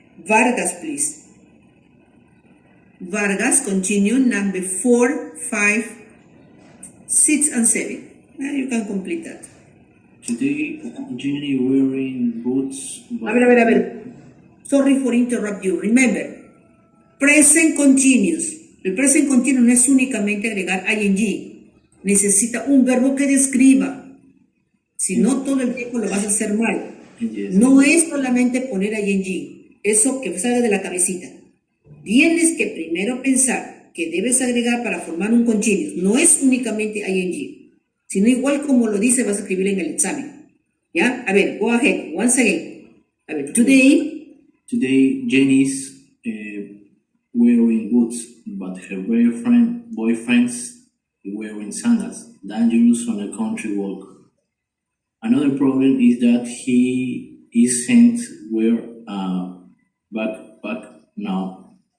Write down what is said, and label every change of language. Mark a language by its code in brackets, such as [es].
[en] Vargas, please. Vargas, continue number 4, 5, 6, and 7. And you can complete that. Today, Jenny wearing boots. [es] A ver. [en] Sorry for interrupt you. Remember, present continuous. [es] El present continuous no es únicamente agregar ing. Necesita un verbo que describa. Si no, todo el tiempo lo vas a hacer mal. [en] Yes. [es] No es solamente poner ing. Eso que salga de la cabecita. Tienes que primero pensar que debes agregar para formar un continuous. No es únicamente ing, sino igual como lo dice vas a escribir en el examen. ¿Ya? A ver, [en] go ahead, once again. [es] A ver, [en] today Jenny's wearing boots, but her boyfriend's wearing sandals, dangerous on a country walk. Another problem is that he isn't wearing a backpack now.